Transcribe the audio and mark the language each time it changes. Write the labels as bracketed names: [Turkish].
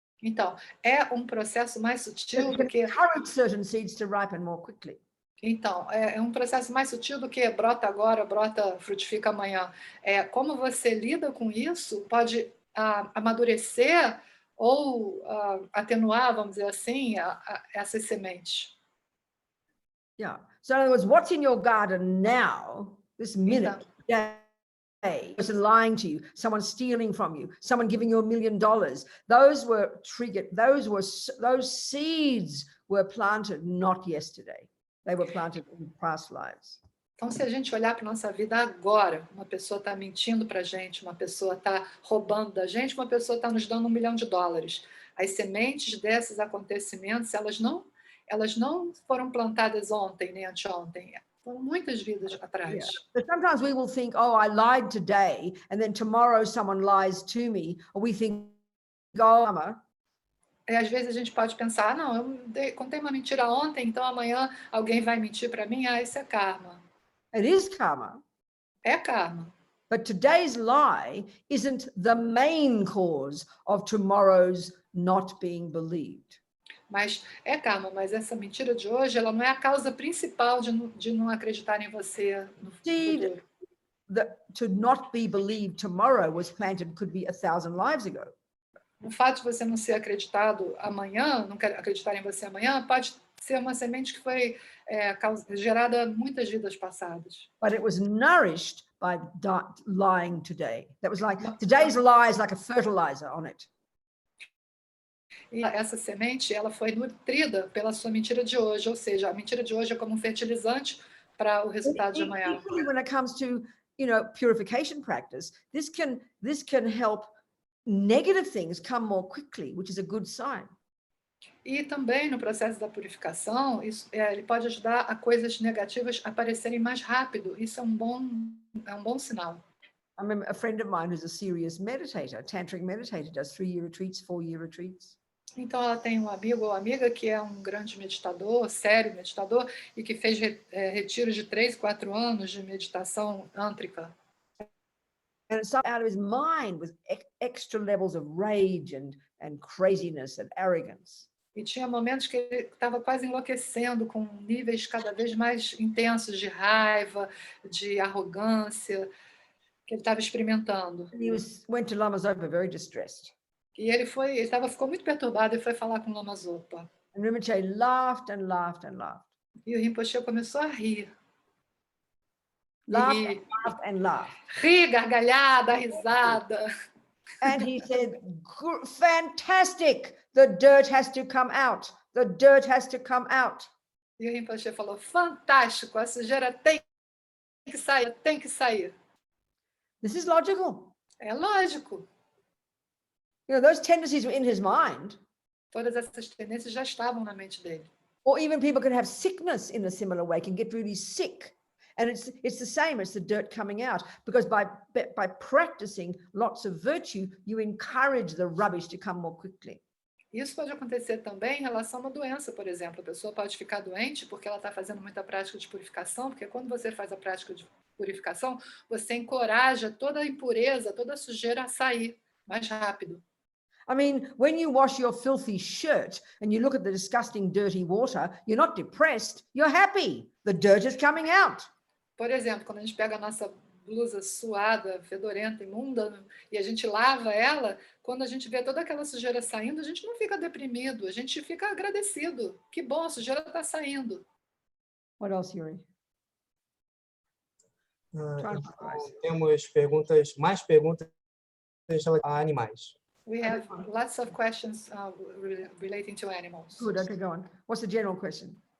[Portuguese] Então, é um processo mais sutil do que [English] encourage certain seeds to ripen more quickly. [Portuguese] Então, é um processo mais sutil do que brota agora, frutifica amanhã. Como você lida com isso pode amadurecer ou atenuar, vamos dizer assim, essas sementes. [English] Yeah. So in other words, what's in your garden now, this minute, day, person lying to you, someone stealing from you, someone giving you $1 million, those were triggered. Those seeds were planted not yesterday. They were planted in past lives. [Portuguese] Então, se a gente olhar para a nossa vida agora, uma pessoa está mentindo para a gente, uma pessoa está roubando da gente, uma pessoa está nos dando $1 milhão. As sementes desses acontecimentos, elas não foram plantadas ontem, nem anteontem. Foram muitas vidas atrás. [English] Yeah. But sometimes we will think, oh, I lied today, and then tomorrow someone lies to me, or we think, oh, [Portuguese] E às vezes a gente pode pensar, não, eu contei uma mentira ontem, então amanhã alguém vai mentir para mim, isso é karma. [English] It is karma. [Portuguese] É karma. [English] But today's lie isn't the main cause of tomorrow's not being believed. [Portuguese] Mas é karma, mas essa mentira de hoje, ela não é a causa principal de não acreditar em você no futuro. [English] To not be believed tomorrow was planted could be 1,000 lives ago. [Portuguese] O fato de você não ser acreditado amanhã, não acreditar em você amanhã, pode ser uma semente que foi gerada muitas vidas passadas. [English] But it was nourished by lying today. That was like today's lie is like a fertilizer on it. [Portuguese] E essa semente, ela foi nutrida pela sua mentira de hoje, ou seja, a mentira de hoje é como um fertilizante para o resultado de amanhã. [English] When it comes to, purification practice, this can help negative things come more quickly, which is a good sign. [Portuguese] E também no processo da purificação, ele pode ajudar a coisas negativas aparecerem mais rápido. Isso é um bom sinal. [English] I remember a friend of mine who's a serious meditator, tantric meditator, does 3-year retreats, 4-year retreats. [Portuguese] Então, ela tem um amigo ou amiga que é um grande meditador, sério meditador, e que fez retiros de 3, 4 anos de meditação tântrica. [English] And it's out of his mind with extra levels of rage and craziness and arrogance. [Portuguese] E tinha momentos que ele estava quase enlouquecendo, com níveis cada vez mais intensos de raiva, de arrogância, que ele estava experimentando. [English] And he went to Lama Zopa very distressed. [Portuguese] E ele ficou muito perturbado e foi falar com o Lama Zopa. [English] And Rinpoche laughed and laughed and laughed. [Portuguese] E o Rinpoche começou a rir. [English] Laughed and laughed. [Portuguese] Rir, gargalhar, dar risada. [English] And he said, fantastic, the dirt has to come out. The dirt has to come out. [Portuguese] E o Rinpoche falou, fantástico, a sujeira tem que sair, tem que sair. [English] This is logical. [Portuguese] É lógico. [English] You know, those tendencies were in his mind. [Portuguese] Todas essas tendências já estavam na mente dele. [English] Or even people can have sickness in a similar way, can get really sick. And it's the same as the dirt coming out, because by practicing lots of virtue, you encourage the rubbish to come more quickly. [Portuguese] Isso pode acontecer também em relação a uma doença, por exemplo. A pessoa pode ficar doente porque ela está fazendo muita prática de purificação, porque quando você faz a prática de purificação, você encoraja toda a impureza, toda a sujeira a sair mais rápido. [English] I mean, when you wash your filthy shirt and you look at the disgusting, dirty water, you're not depressed, you're happy. The dirt is coming out. [Portuguese] Por exemplo, quando a gente pega a nossa blusa suada, fedorenta, imunda, e a gente lava ela, quando a gente vê toda aquela sujeira saindo, a gente não fica deprimido, a gente fica agradecido. Que bom, a sujeira está saindo. [English] What else, Yuri? [Portuguese] Temos mais perguntas a animais. [English] We have lots of questions relating to animals. Good, okay, go on. What's the general question?